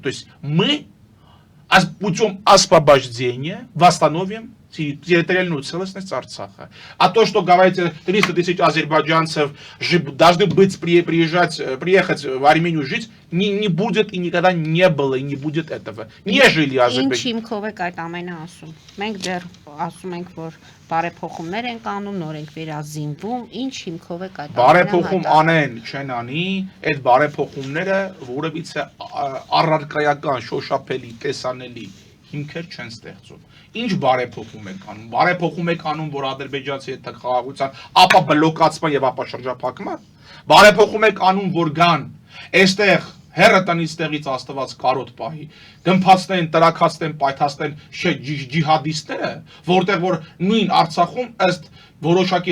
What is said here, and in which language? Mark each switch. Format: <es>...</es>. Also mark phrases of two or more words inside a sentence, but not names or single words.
<ru>То есть мы путем освобождения восстановим территориальную целостность Арцаха. А то, что говорите, 300 тысяч азербайджанцев должны приехать в Армению жить, не будет и никогда не было и не будет этого. Не жили азербайджанцы.</ru> <hy>Բարեփոխումներ են կանում, նոր ենք վերազինվում, ինչ հիմքով է այդ բարեփոխում անեն, չեն անի, այդ բարեփոխումները որևիցե առարկայական, շոշափելի, տեսանելի հիմքեր չեն ստեղծում։ Ինչ բարեփոխում եք անում։ Բարեփոխում եք անում, որ ադրբեջանցի հետ խաղաղության, ապա բլոկացման եւ ապա շրջափակման։ Բարեփոխում եք անում, որ գան այստեղ հերը տնից տեղից աստված կարոտ պահի, գմփացնեն, տրակացնեն, պայթացնեն ջիհադիստները, որտեղ որ նույն Արցախում ըստ որոշակի</hy>